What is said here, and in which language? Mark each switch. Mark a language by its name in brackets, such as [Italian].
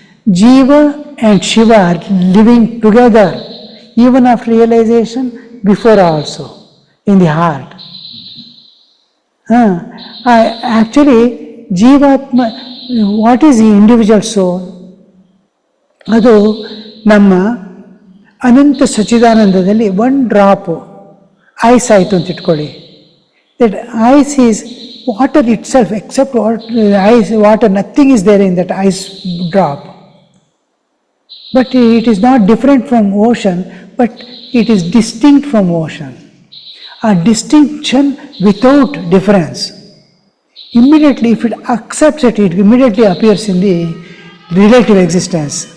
[English] Jiva and Shiva are living together, even after realization, before also, in the heart. Actually, Jivatma, what is the individual soul? [Kannada] ಅದು ನಮ್ಮ ಅನಂತ ಸಚ್ಚಿದಾನಂದದಲ್ಲಿ ಒಂದು drop ice ಆಯಿತು ಅಂತ ಇಟ್ಕೊಳ್ಳಿ. [English] That ice is water itself, except ice water, nothing is there in that ice drop. But it is not different from ocean, but it is distinct from ocean. A distinction without difference. Immediately, if it accepts it, it immediately appears in the relative existence.